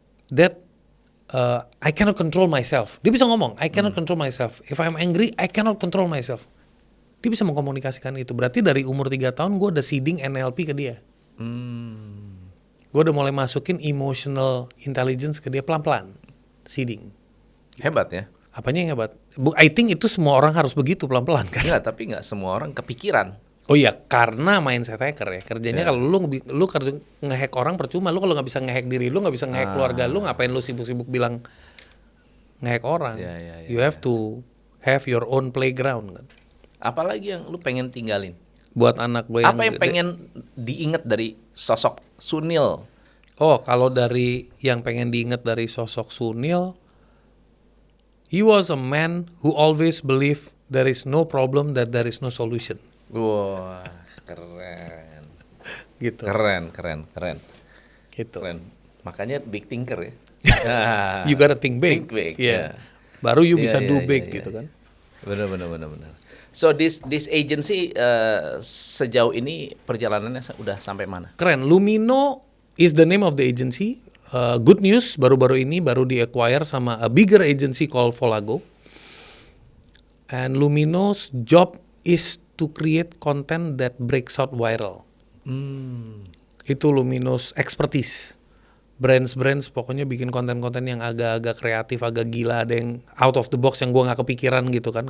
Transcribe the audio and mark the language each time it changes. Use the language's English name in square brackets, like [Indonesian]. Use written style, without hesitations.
[English] Dad, I cannot control myself. [Indonesian] Dia bisa ngomong, [English] I cannot control myself. If I'm angry, I cannot control myself. [Indonesian] Dia bisa mengkomunikasikan itu. Berarti dari umur 3 tahun gue udah seeding NLP ke dia. Gue udah mulai masukin emotional intelligence ke dia pelan-pelan. Seeding. Hebat ya. Apanya yang hebat? [English] I think [Indonesian] itu semua orang harus begitu pelan-pelan kan? Enggak, tapi enggak semua orang kepikiran. Oh iya, karena mindset hacker ya. Kerjanya kalau lu nge-hack orang percuma. Lu kalau nggak bisa nge-hack diri lu, nggak bisa nge-hack keluarga lu, ngapain lu sibuk-sibuk bilang nge-hack orang? [English] You have to have your own playground kan. [Indonesian] Apalagi yang lu pengen tinggalin? Buat anak gue yang apa yang pengen diingat dari sosok Sunil? Oh, kalau dari yang pengen diingat dari sosok Sunil, [English] he was a man who always believed there is no problem that there is no solution. [Indonesian] Wah, keren. Gitu. Keren. Gitu. Keren. Makanya big thinker ya. [English] You gotta think big. Think big. Yeah. [Indonesian] Baru you bisa do big gitu kan. Benar. [English] So this agency [Indonesian] sejauh ini perjalanannya udah sampai mana? Keren. [English] Lumino is the name of the agency. Good news, [Indonesian] baru-baru ini baru di-acquire sama [English] a bigger agency called Volago. And Lumino's job is to create content that breaks out viral. [Indonesian] Itu Lumino's expertise. Brands pokoknya bikin konten-konten yang agak-agak kreatif, agak gila, ada yang out of the box yang gue nggak kepikiran gitu kan.